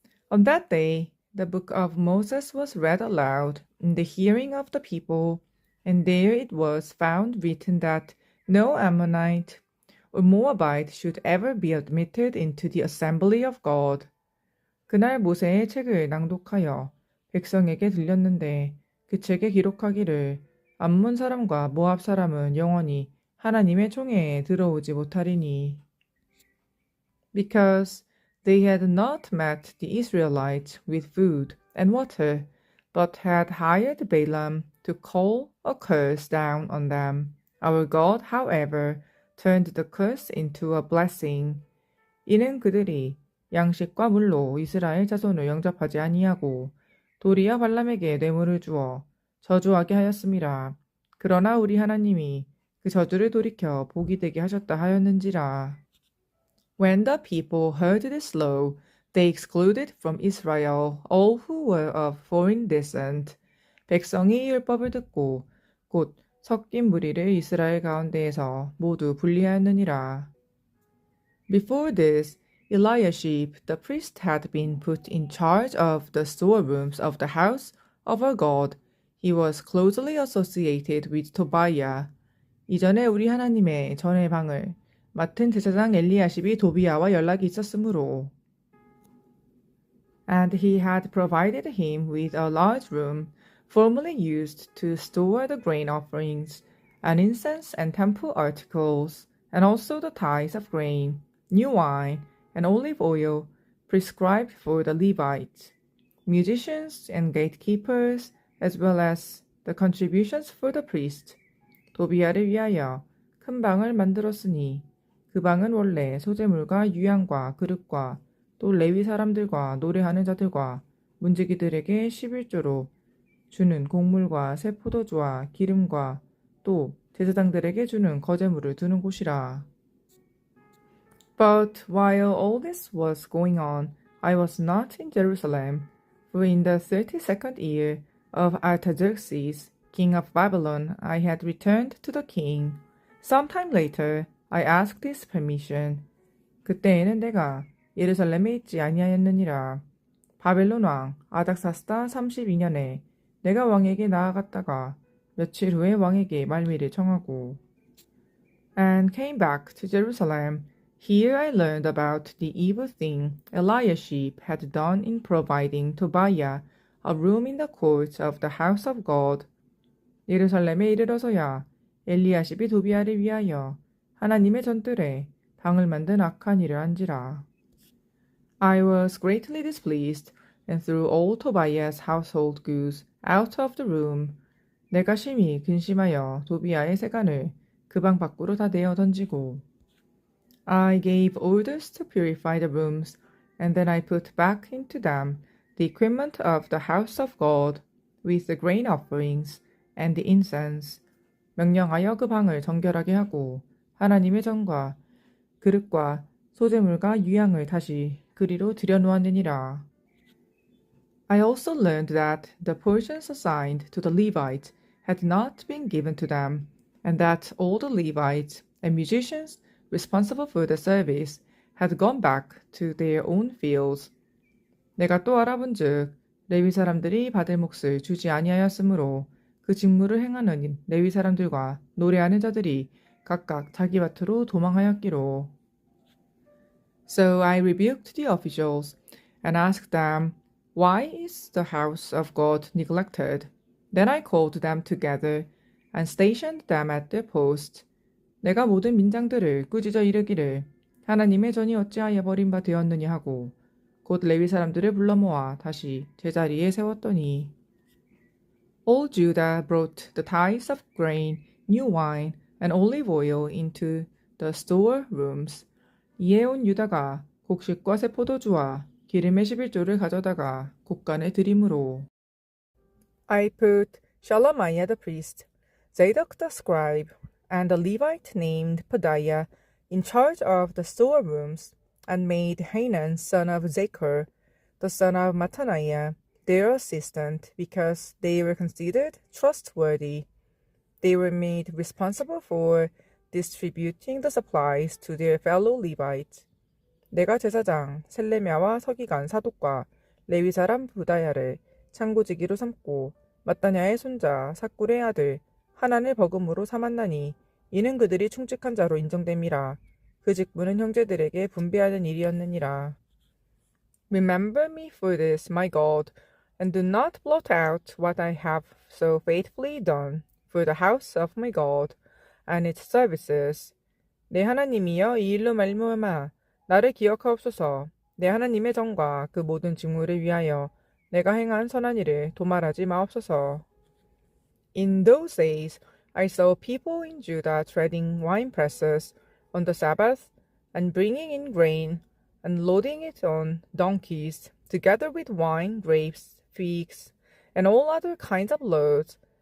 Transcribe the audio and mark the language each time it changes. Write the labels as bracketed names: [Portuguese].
[English] On that day, the book of Moses was read aloud in the hearing of the people, and there it was found written that no Ammonite or Moabite should ever be admitted into the assembly of God. [Korean] 그날 모세의 책을 낭독하여 백성에게 들렸는데 그 책에 기록하기를 암몬 사람과 모압 사람은 영원히 하나님의 총회에 들어오지 못하리니. [English] Because they had not met the Israelites with food and water, but had hired Balaam to call a curse down on them. Our God, however, turned the curse into a blessing. [Korean] 이는 그들이 양식과 물로 이스라엘 자손을 영접하지 아니하고 도리어 발람에게 뇌물을 주어 저주하게 하였음이라. 그러나 우리 하나님이 그 저주를 돌이켜 복이 되게 하셨다 하였는지라. [English] When the people heard this law, they excluded from Israel all who were of foreign descent. [Korean] 백성이 이 율법을 듣고 곧 섞인 무리를 이스라엘 가운데에서 모두 분리하였느니라. [English] Before this, Eliashib the priest had been put in charge of the storerooms of the house of our God. He was closely associated with Tobiah. [Korean] 이전에 우리 하나님의 전의 방을 맡은 제사장 엘리야십이 도비아와 연락이 있었으므로 [English] and he had provided him with a large room formerly used to store the grain offerings and incense and temple articles and also the tithes of grain, new wine, and olive oil prescribed for the Levites, musicians and gatekeepers, as well as the contributions for the priest. [Korean] 도비아를 위하여 큰 방을 만들었으니 그 방은 원래 소재물과 유향과 그릇과 또 레위 사람들과 노래하는 자들과 문지기들에게 11조로 주는 곡물과 새 포도주와 기름과 또 제사장들에게 주는 거제물을 두는 곳이라. [English] But while all this was going on, I was not in Jerusalem, for in the 32nd year of Artaxerxes, king of Babylon, I had returned to the king. Sometime later, I asked his permission. [Korean] 그때에는 내가 예루살렘에 있지 아니하였느니라. 바벨론 왕 아닥사스다 32년에 내가 왕에게 나아갔다가 며칠 후에 왕에게 말미를 청하고 [English] and came back to Jerusalem. Here I learned about the evil thing Eliashib had done in providing Tobiah a room in the courts of the house of God. [Korean] 예루살렘에 이르러서야 엘리야십이 도비아를 위하여 하나님의 전뜰에 방을 만든 악한 일을 한지라. [English] I was greatly displeased and threw all Tobiah's household goods out of the room. [Korean] 내가 심히 근심하여 도비아의 세간을 그 방 밖으로 다 내어 던지고 [English] I gave orders to purify the rooms, and then I put back into them the equipment of the house of God, with the grain offerings and the incense. [Korean] 명령하여 그 방을 정결하게 하고 하나님의 전과 그릇과 소재물과 유향을 다시 그리로 들여놓았느니라. [English] I also learned that the portions assigned to the Levites had not been given to them, and that all the Levites and musicians responsible for the service had gone back to their own fields. [Korean] 내가 또 알아본즉 레위 사람들이 받을 몫을 주지 아니하였으므로 그 직무를 행하는 레위 사람들과 노래하는 자들이 각각 자기 밭으로 도망하였기로. [English] So I rebuked the officials and asked them, Why is the house of God neglected? Then I called them together and stationed them at their post. [Korean] 내가 모든 민장들을 꾸짖어 이르기를 하나님의 전이 어찌하여 버림바 되었느냐 하고 곧 레위 사람들을 불러 모아 다시 제자리에 세웠더니 [English] All Judah brought the tithes of grain, new wine, and olive oil into the store rooms. [Korean] 이에 온 유다가 곡식과 새 포도주와 기름의 11조를 가져다가 곡간에 드림으로 [English] I put Shalomaiah the priest, Zadok the scribe, and a Levite named Pedaiah in charge of the storerooms, and made Hanan son of Zachar, the son of Mattaniah, their assistant, because they were considered trustworthy. They were made responsible for distributing the supplies to their fellow Levites. [Korean] 내가 제사장 셀레미야와 서기관 사독과 레위 사람 부다야를 창고지기로 삼고 마따냐의 손자 삭굴의 아들 하난을 버금으로 삼았나니 이는 그들이 충직한 자로 인정됨이라. 그 직분은 형제들에게 분배하는 일이었느니라. [English] Remember me for this, my God, and do not blot out what I have so faithfully done for the house of my God and its services. [Korean] 내 하나님이여 이 일로 말미암아 나를 기억하옵소서. 내 하나님의 정과 그 모든 직무를 위하여 내가 행한 선한 일을 도말하지 마옵소서. [English] In those days I saw people in Judah treading wine presses on the Sabbath and bringing in grain and loading it on donkeys, together with wine, grapes, figs, and all other kinds of loads.